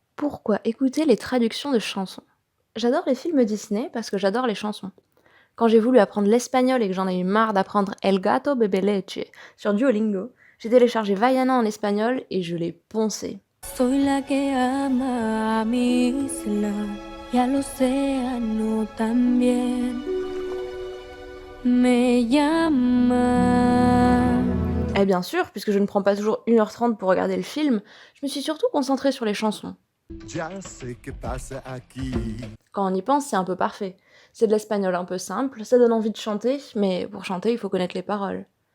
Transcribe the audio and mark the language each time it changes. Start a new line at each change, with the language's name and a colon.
French: Pourquoi écouter les traductions de chansons? J'adore les films Disney parce que j'adore les chansons. Quand j'ai voulu apprendre l'espagnol et que j'en ai eu marre d'apprendre
Spanish: El gato bebe leche
French: sur Duolingo, j'ai téléchargé Vaiana en espagnol et je l'ai poncé.
Spanish: Soy la que ama a mi isla y al océano también. Me llama.
French: Et bien sûr, puisque je ne prends pas toujours 1h30 pour regarder le film, je me suis surtout concentrée sur les chansons.
Spanish: Ya sé qué pasa aquí.
French: Quand on y pense, c'est un peu parfait. C'est de l'espagnol un peu simple, ça donne envie de chanter, mais pour chanter, il faut connaître les paroles.